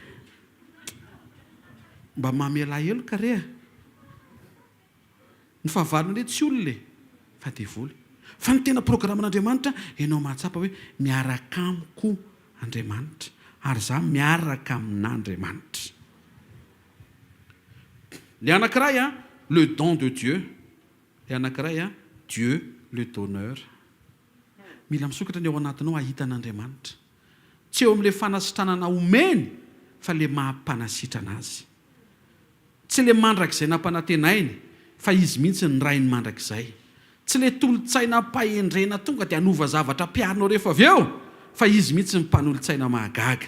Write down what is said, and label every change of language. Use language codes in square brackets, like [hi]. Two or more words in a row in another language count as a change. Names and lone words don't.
[mg] Mba mamela elo kare ny fahavalona le tsy olona fa devoly. Fa ny tena programan'Andriamanitra ianao mahatsapa hoe miaraka amiko Andriamanitra ary za miaraka amin'Andriamanitra. Le anankiray le [fr] don de Dieu. [mg] Le anankiray [fr] Dieu le donneur. [mg] Mila misokatra ny ao anatinao ahita an'Andriamanitra. Tsy eo amin'ilay fanasitranana omeny fa le mampanasitrana azy. Tsy le mandrakizay nampanantenainy fa izy mihitsy ny ray ny mandrakizay. Tsy le tolotsaina pahendrena tonga dia hanova zavatra piarinao rehefa avy eo fa izy mihitsy ny mpanolotsaina mahagaga.